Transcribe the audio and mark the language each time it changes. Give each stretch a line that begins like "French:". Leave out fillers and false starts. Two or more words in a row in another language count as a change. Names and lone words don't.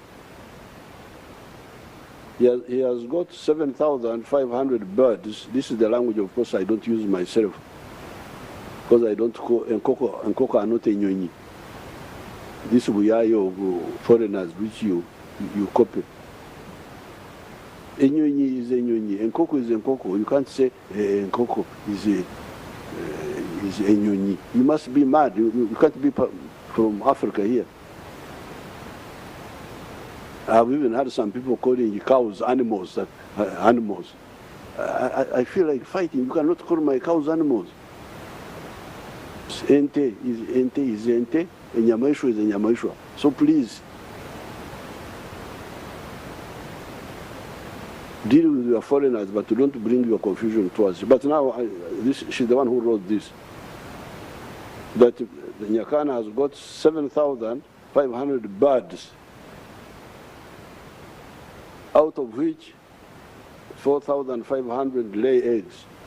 English: He has got 7,500 birds. This is the language, of course, I don't use myself, because I don't call Nkoko are not enyonyi. This we are your foreigners which you copy. Enyonyi is enyonyi. Nkoko is Nkoko. You can't say Nkoko is enyonyi. You must be mad. You can't be from Africa here. I've even had some people calling cows animals. Animals. I feel like fighting. You cannot call my cows animals. Ente is ente. Enyamaishwa is enyamaishwa. So please, deal with your foreigners, but don't bring your confusion to us. But now, she's the one who wrote this. That the Nyakana has got 7,500 birds, out of which 4,500 lay eggs.